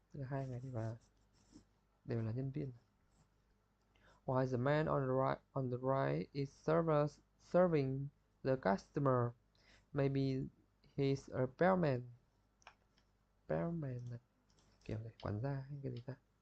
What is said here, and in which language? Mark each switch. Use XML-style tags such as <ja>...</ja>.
<vi>Hai người này đều là nhân viên.</vi> <en>While the man on the right is serving the customer. Maybe he's a bellman.</en> <vi>Bellman là kiểu này, quản gia hay cái gì ta?</vi>